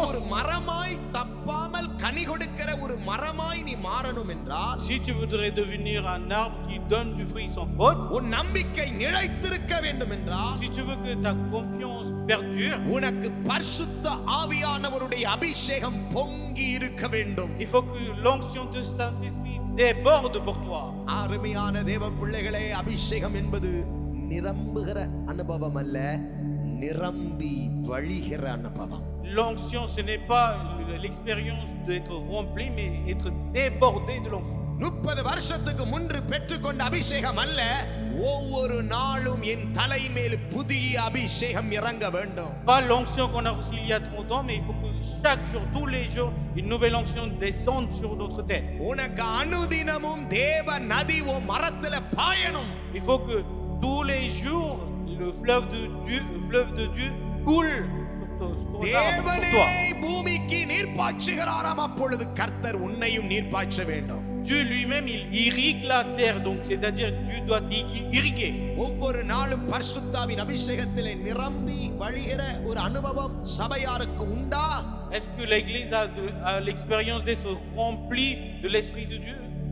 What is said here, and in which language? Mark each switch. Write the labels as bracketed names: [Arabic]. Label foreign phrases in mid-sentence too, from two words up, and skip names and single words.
[Tamil] மரமாய் தப்பாமல் கனி கொடுக்கிற ஒரு மரமாய் நீ மாறணும் என்றால், [French] Si tu voudrais devenir un arbre qui donne du fruit sans faute, [Tamil] உன் நம்பிக்கை நிலைத்திருக்க வேண்டும் என்றால், [French] si tu veux que ta confiance perdure, [Tamil] உனக்கு பரிசுத்த ஆவியானவருடைய அபிஷேகம் பொங்கி இருக்க வேண்டும். [French] il faut que l'onction de Saint-Esprit déborde pour toi. [Tamil] அருமையான தேவ பிள்ளைகளே, அபிஷேகம் என்பது நிரம்புகிற அனுபவம் அல்ல, நிரம்பி வழிகிற அனுபவம். [French] L'onction, ce n'est pas l'expérience d'être rempli, mais être débordé de l'onction. [Tamil] 30 வருஷத்துக்கு முன்பு பெற்றுக்கொண்ட அபிஷேகம் அல்ல, ஒவ்வொரு நாளும் என் தலை மேல் புதிய அபிஷேகம் இறங்க வேண்டும். [French] Pas l'onction qu'on a reçue il y a 30 ans, mais il faut que chaque jour, tous les jours, une nouvelle onction descende sur notre tête. [Tamil] உனக்கு அனுதினமும் தேவ நதி உன் மரத்துல பாயணும். [French] Il faut que tous les jours, le fleuve de Dieu coule sur [Tamil] தேவனே [French] toi. [Tamil] பூமிக்கு நீர் பாய்ச்சுகிறாராம், அப்பொழுது கர்த்தர் உன்னையும் நீர் பாய்ச்ச வேண்டும். [French] Dieu lui-même, il irrigue la terre, donc c'est-à-dire Dieu doit irriguer. [Tamil] ஒவ்வொரு நாளும் பரிசுத்தாவின் அபிஷேகத்திலே நிரம்பி வழிகிற ஒரு அனுபவம் சபையாருக்கு உண்டா? [French] Est-ce que l'Église a l'expérience d'être remplie de l'Esprit de Dieu?